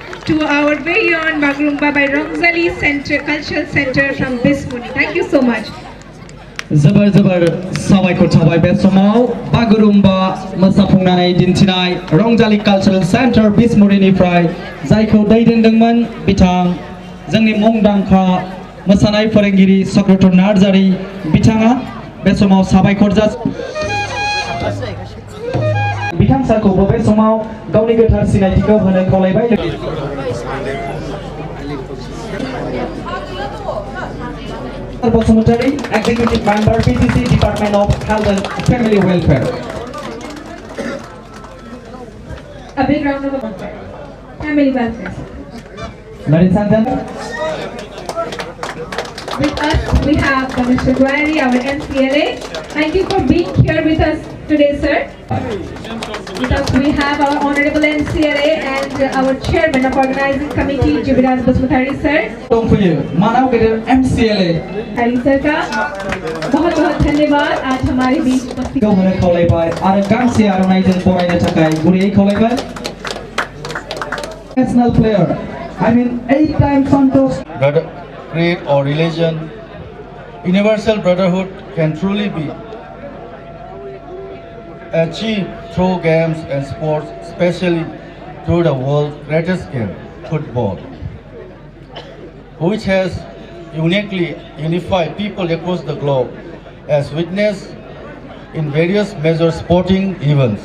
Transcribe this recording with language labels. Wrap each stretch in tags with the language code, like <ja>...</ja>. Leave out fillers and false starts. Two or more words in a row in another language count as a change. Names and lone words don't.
<en>to our very own Bagurumba by Rongzali Center, Cultural Center from Bismuni. Thank you so much.</en> <brx>जोबोर जोबोर साबायखर थाबाय बे समाव बागुरुम्बा मोसाफुंनानै दिन्थिनाय रंजाली कालचारेल सेन्टार बिसमुरिनिफ्राय जायखौ दैदेनदोंमोन बिथां जोंनि मुंदांखा मोसानाय फोरोंगिरि चक्रधर नार्जारी बिथाङा बे समाव साबायखर बिथां सारखौबो बे समाव गावनि गोथार सिनायथिखौ होनो खावलायबाय Bosumutari,</brx> <en>Executive Member, PCC Department of Health and Family Welfare. A big round of applause. Family welfare. Ladies and gentlemen. With us, we have Mr. Guari, our NCLA. Thank you for being here with us today, sir. With us, we have our Honorable NCLA and our Chairman of Organizing Committee, Jiviraj Basmutari, sir. मानव गिरर MCLA.</en> <hi>हरी सर का बहुत बहुत धन्यवाद आज हमारे बीच उपस्थित</hi> <brx>होने खावलायबाय आरो गांसे आर'नाइजों बरायनो थाखाय गुरैयै खावलायबाय.</brx> <en>National player. I mean 8-time Santos. Creed or religion, universal brotherhood can truly be achieved through games and sports, especially through the world's greatest game, football, which has uniquely unified people across the globe, as witnessed in various major sporting events.</en>